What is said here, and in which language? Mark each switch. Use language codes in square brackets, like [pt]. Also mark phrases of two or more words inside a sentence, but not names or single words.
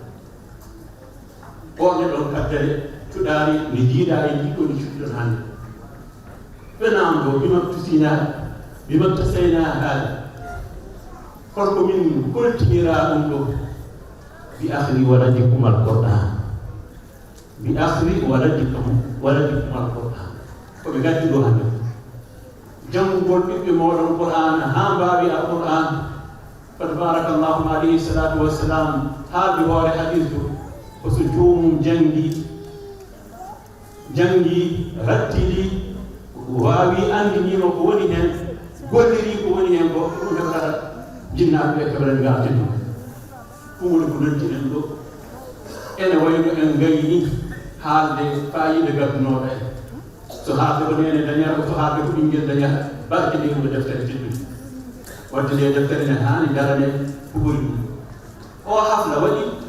[ff] ɓorne ɗon kaddere cuɗari nde jiiɗa e jiɗɗo nde cuɗɗon hannde ɓenam ɗo bimam tusina bimam tasayna haala holko min koltinira ɗum ɗo [ar] بإقراء أولادكم القرآن بإقراء أولادكم القرآن [ff] koɓe gaddi ɗo hannde janngugol ɓiɓɓe moɗon qur'an ha mbawi alquran [ar] فتبارك الله عليه الصلاة والسلام [ff] haaldi hoore hadis to ko so joomum jangi rattidi waawi andinima ko woni hen golliri ko woni hen ko ɗum heɓata jinnaɓe ɓe keɓrani gartino ɗum woni ko noddiɗen ɗo ene wayno en gayni haalde fayida gaddunoɗo en so haalde ko nene dañata so haalde ko ɓinguel dañata barke nde ɗum deftere teddude wadde nde deftere ne hani darane ko ɓuri ɗum o hafla waɗi